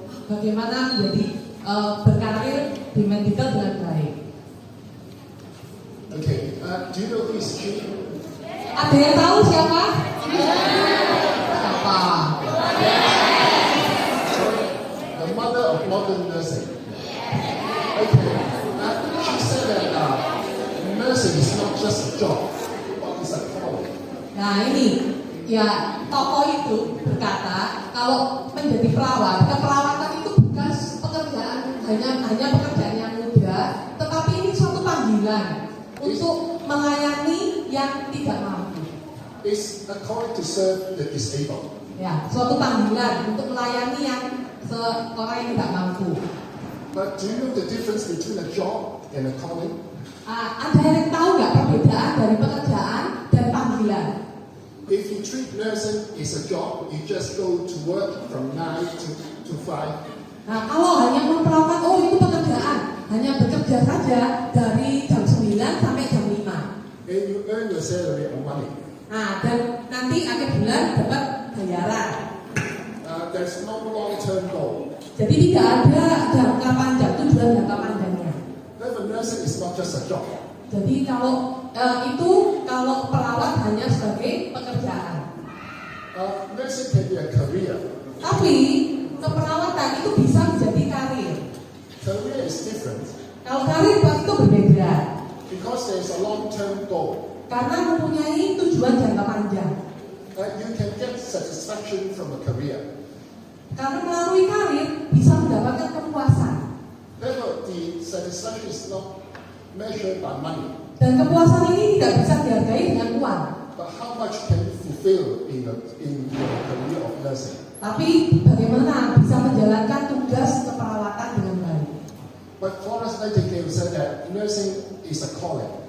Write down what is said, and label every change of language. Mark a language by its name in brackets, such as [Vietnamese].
[Indonesian] Bagaimana menjadi berkarir di medical dengan baik. [English] Okay, do you know who is she? [Indonesian] Ada yang tahu siapa? Siapa? [English] The mother of modern nursing. Okay, she said that nursing is not just a job, but it's a calling. [Indonesian] Nah ini, ya tokoh itu berkata kalau menjadi perawat, keperawatan itu bukan pekerjaan hanya pekerjaan yang mudah, tetapi ini suatu panggilan untuk melayani yang tidak mampu. [English] It's a calling to serve the disabled. [Indonesian] Ya, suatu panggilan untuk melayani yang orang yang tidak mampu. [English] But do you know the difference between a job and a calling? [Indonesian] Ada yang tahu nggak perbedaan dari pekerjaan dan panggilan? [English] If you treat nursing as a job, you just go to work from 9 to 5. [Indonesian] Nah, kalau hanya memperawat, oh itu pekerjaan, hanya bekerja saja dari jam 9 sampai jam 5. [English] And you earn your salary or money. [Indonesian] Nah, dan nanti akhir bulan dapat bayaran. [English] There's no long-term goal. [Indonesian] Jadi tidak ada jangka panjang, tujuan jangka panjangnya. [English] Therefore, nursing is not just a job. [Indonesian] Jadi kalau kalau perawat hanya sebagai pekerjaan. [English] Nursing can be a career. [Indonesian] Tapi keperawatan itu bisa menjadi karir. [English] Career is different [Indonesian] Kalau karir itu berbeda. [English] because there's a long-term goal. [Indonesian] Karena mempunyai tujuan jangka panjang. [English] You can get satisfaction from a career. [Indonesian] Karena melalui karir bisa mendapatkan kepuasan. [English] Therefore, the satisfaction is not measured by money, [Indonesian] Dan kepuasan ini tidak bisa dihargai dengan uang. [English] but how much can you fulfill in your career of nursing. [Indonesian] Tapi bagaimana bisa menjalankan tugas keperawatan dengan baik. [English] But Florence Nightingale said that nursing is a calling.